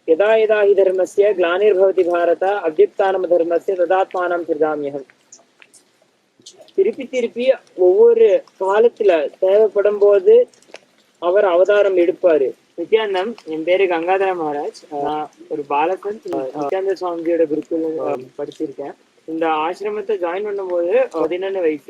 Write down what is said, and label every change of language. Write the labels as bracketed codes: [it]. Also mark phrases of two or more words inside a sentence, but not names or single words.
[sa] यदा यदा हि धर्मस्य ग्लानिर्भवति भारत अभ्युत्थानं धर्मस्य तदात्मानं सिृजाम्यहम्. [ta] திருப்பி திருப்பி ஒவ்வொரு காலத்துல தேவைப்படும் போது அவர் அவதாரம் எடுப்பாரு. நித்யானந்தம், என் பேரு கங்காதர மகாராஜ். நான் ஒரு பாலகன். நித்யானந்த சுவாமிஜியோட குருக்குல படிச்சிருக்கேன். இந்த ஆசிரமத்தை ஜாயின் பண்ணும்போது 11 வயசு.